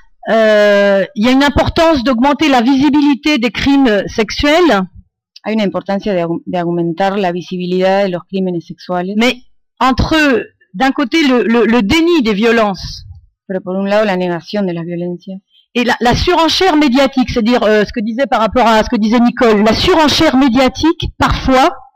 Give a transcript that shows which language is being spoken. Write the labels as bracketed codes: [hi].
[es] Y a una importancia de aumentar la visibilidad de crímenes sexuales. Hay una importancia de aumentar la visibilidad de los crímenes sexuales. [fr] Mais entre, d'un côté, le déni des violences. [es] Pero por un lado, la negación de las violencias. [fr] Et la surenchère médiatique, c'est-à-dire ce que disait par rapport à ce que disait Nicole, la surenchère médiatique, parfois,